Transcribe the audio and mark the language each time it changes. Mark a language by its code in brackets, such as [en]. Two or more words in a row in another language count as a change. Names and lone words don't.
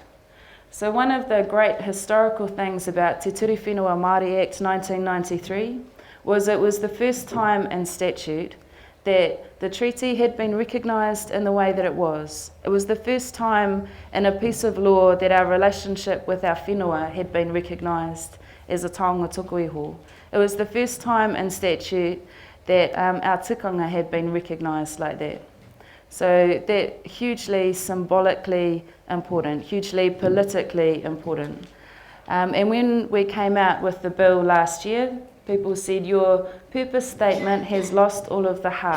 [en] So one of the great historical things about Te Ture Whenua Māori Act 1993 was it was the first time in statute that the treaty had been recognised in the way that it was. It was the first time in a piece of law that our relationship with our whenua had been recognised as a [mi] taonga tuku iho. [en] It was the first time in statute that our tikanga had been recognised like that. So that hugely symbolically important, hugely politically important. And when we came out with the bill last year, people said your purpose statement has lost all of the heart.